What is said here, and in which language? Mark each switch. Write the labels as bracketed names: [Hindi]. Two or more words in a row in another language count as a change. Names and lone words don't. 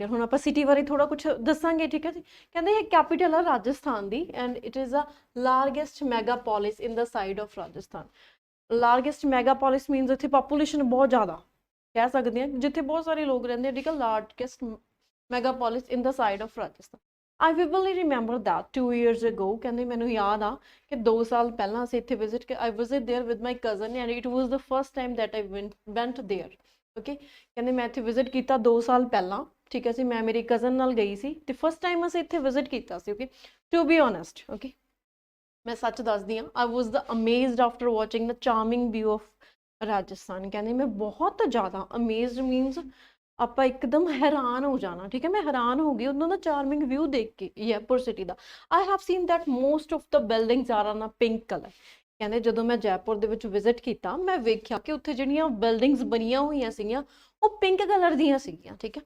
[Punjabi] ਹੁਣ ਆਪਾਂ ਸਿਟੀ ਬਾਰੇ ਥੋੜਾ ਕੁਝ ਦੱਸਾਂਗੇ, ਠੀਕ ਹੈ ਜੀ। ਕਹਿੰਦੇ ਇਹ ਕੈਪੀਟਲ ਆ ਰਾਜਸਥਾਨ ਦੀ [English] and it is a largest megapolis in the side of Rajasthan. largest megapolis means [Punjabi] ਇੱਥੇ ਪਾਪੂਲੇਸ਼ਨ ਬਹੁਤ ਜ਼ਿਆਦਾ, ਕਹਿ ਸਕਦੇ ਹਾਂ ਜਿੱਥੇ ਬਹੁਤ ਸਾਰੇ ਲੋਕ ਰਹਿੰਦੇ ਆ, ਠੀਕ ਆ। [English] largest megapolis in the side of Rajasthan. I vividly remember that 2 years ago, [Punjabi] ਕਹਿੰਦੇ ਮੈਨੂੰ ਯਾਦ ਆ ਕਿ 2 ਸਾਲ ਪਹਿਲਾਂ ਅਸੀਂ ਇੱਥੇ [English] I visit there with my cousin and it was the first time that I went there। [Punjabi] okay, ਕਹਿੰਦੇ ਮੈਂ ਇੱਥੇ ਵਿਜ਼ਿਟ ਕੀਤਾ 2 ਸਾਲ ਪਹਿਲਾਂ, ਠੀਕ ਹੈ ਜੀ। ਮੈਂ ਮੇਰੀ ਕਜ਼ਨ ਨਾਲ ਗਈ ਸੀ ਤੇ [English] first time [Punjabi] ਅਸੀਂ ਇੱਥੇ ਵਿਜ਼ਿਟ ਕੀਤਾ ਸੀ। [English] okay, to be honest, okay, [Punjabi] ਮੈਂ ਸੱਚ ਦੱਸਦੀ ਹਾਂ, [English] I was the amazed after watching the charming view of ਰਾਜਸਥਾਨ। [Punjabi] ਕਹਿੰਦੇ ਮੈਂ ਬਹੁਤ ਜ਼ਿਆਦਾ [English] amazed means [Punjabi] ਆਪਾਂ ਇੱਕਦਮ ਹੈਰਾਨ ਹੋ ਜਾਣਾ, ਠੀਕ ਹੈ। ਮੈਂ ਹੈਰਾਨ ਹੋ ਗਈ ਉਹਨਾਂ ਦਾ [English] charming view [Punjabi] ਦੇਖ ਕੇ ਜੈਪੁਰ ਸਿਟੀ ਦਾ। [English] I have seen that most of the buildings are on a pink colour. [Punjabi] ਕਹਿੰਦੇ ਜਦੋਂ ਮੈਂ ਜੈਪੁਰ ਦੇ ਵਿੱਚ ਵਿਜ਼ਿਟ ਕੀਤਾ ਮੈਂ ਵੇਖਿਆ ਕਿ ਉੱਥੇ ਜਿਹੜੀਆਂ ਬਿਲਡਿੰਗਸ ਬਣੀਆਂ ਹੋਈਆਂ ਸੀਗੀਆਂ ਉਹ [English] pink colour [Punjabi] ਦੀਆਂ ਸੀਗੀਆਂ, ਠੀਕ ਹੈ।